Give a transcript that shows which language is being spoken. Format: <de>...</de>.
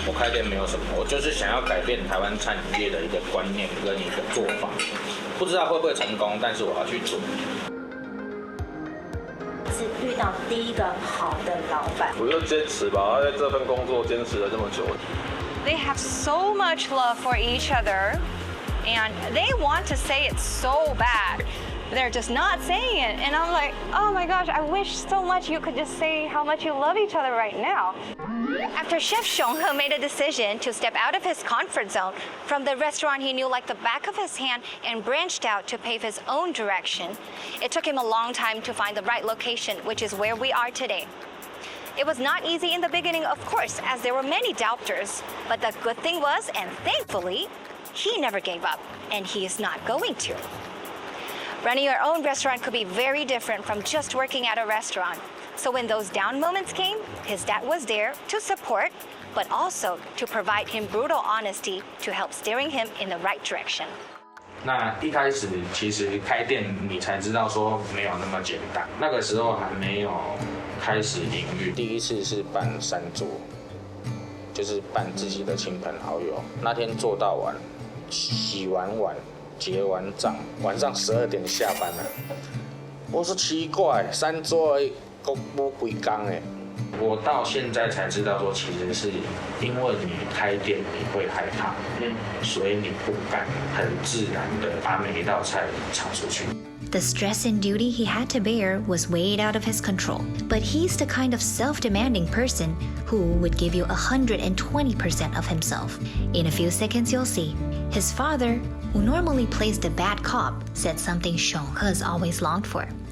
<zh>变没有什么，我就是想要改变台湾餐饮业的一个观念跟一个做法，不知道会不会成功，但是我要去做。是遇到第一个好的老板。我就坚持吧，他在这份工作坚持了这么久。</zh> <en>They have so much love for each other, and they want to say it so bad. They're just not saying it. And I'm like, oh my gosh, I wish so much you could just say how much you love each other right now. After Chef Xionghe made a decision to step out of his comfort zone from the restaurant he knew like the back of his hand and branched out to pave his own direction, it took him a long time to find the right location, which is where we are today. It was not easy in the beginning, of course, as there were many doubters. But the good thing was, and thankfully, he never gave up, and he is not going to. Running your own restaurant could be very different from just working at a restaurant. So when those down moments came, his dad was there to support, but also to provide him brutal honesty to help steering him in the right direction.</en> <zh>那一开始其实开店你才知道说没有那么简单，那个时候还没有开始营运。第一次是办3桌，就是办自己的亲朋好友。那天做到晚，洗完碗，结完账，晚上12点下班了。我说奇怪，3桌而已，都没几天哎。我到现在才知道说，其实是因为你开店你会害怕，所以你不敢很自然的把每一道菜炒出去。</zh> <en>The stress and duty he had to bear was way out of his control, but he's the kind of self-demanding person who would give you 120% of himself. In a few seconds you'll see. His father, who normally plays the bad cop, said something Xionghe's always longed for.</en>